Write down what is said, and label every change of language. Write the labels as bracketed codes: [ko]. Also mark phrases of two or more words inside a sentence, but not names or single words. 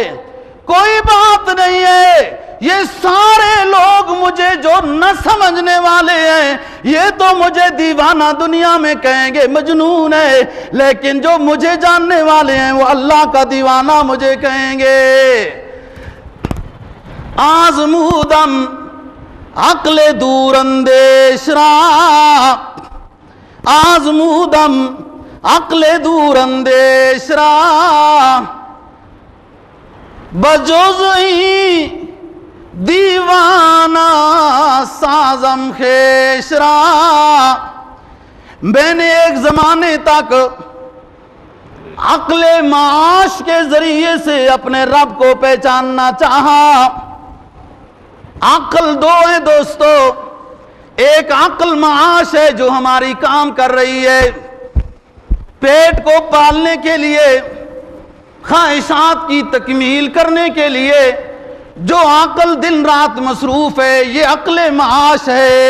[ur] کوئی بات نہیں ہے، یہ سارے لوگ مجھے جو نہ سمجھنے والے ہیں یہ تو مجھے دیوانہ دنیا میں کہیں گے، مجنون ہے، لیکن جو مجھے جاننے والے ہیں وہ اللہ کا دیوانہ مجھے کہیں گے۔ [fa] آزمودم عقل دور اندیش را، آزمودم عقل دور اندیش را، بجزئی دیوانہ سازم خیش را۔ [ur] میں نے ایک زمانے تک عقل معاش کے ذریعے سے اپنے رب کو پہچاننا چاہا۔ عقل دو ہے دوستو، ایک عقل معاش ہے جو ہماری کام کر رہی ہے، پیٹ کو پالنے کے لیے، خواہشات کی تکمیل کرنے کے لیے جو عقل دن رات مصروف ہے، یہ عقل معاش ہے۔